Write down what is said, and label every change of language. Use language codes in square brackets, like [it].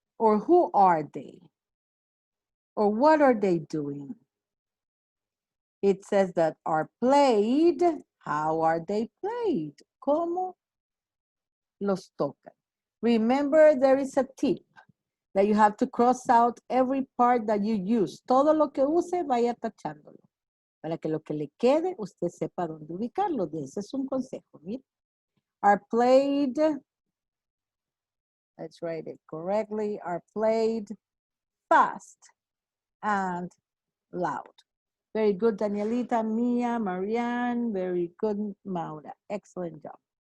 [en] Or who are they? Or what are they doing? It says that are played. How are they played? [es] ¿Cómo los tocan? [en] Remember, there is a tip that you have to cross out every part that you use. [es] Todo lo que use, vaya tachándolo. Para que lo que le quede, usted sepa dónde ubicarlo. Ese es un consejo. Mira. [en] Are played, let's write it correctly, are played fast and loud. Very good, Danielita, Mia, Marianne. Very good, Maura. Excellent job.